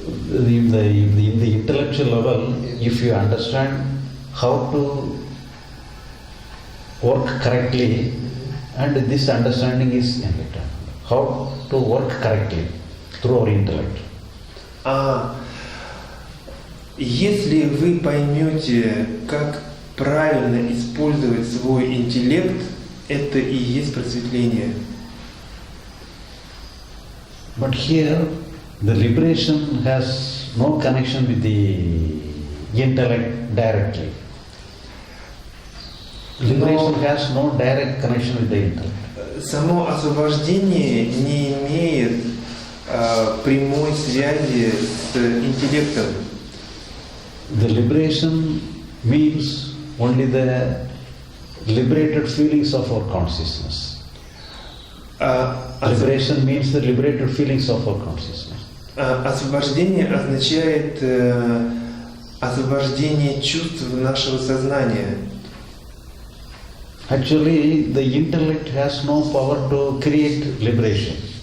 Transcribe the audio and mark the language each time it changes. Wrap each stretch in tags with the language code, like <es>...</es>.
<en>In the intellectual level, if you understand how to work correctly, and this understanding is enlightenment. How to work correctly through our intellect.</en> <ru>Если вы поймете, как правильно использовать свой интеллект, это и есть просветление.</ru> <en>But here, the liberation has no connection with the intellect directly. Liberation has no direct connection with the intellect.</en> <ru>Само освобождение не имеет прямой связи с интеллектом.</ru> <en>The liberation means only the liberated feelings of our consciousness. Liberation means the liberated feelings of our consciousness.</en> <ru>Освобождение означает освобождение чувств нашего сознания.</ru> <en>Actually, the intellect has no power to create liberation.</en>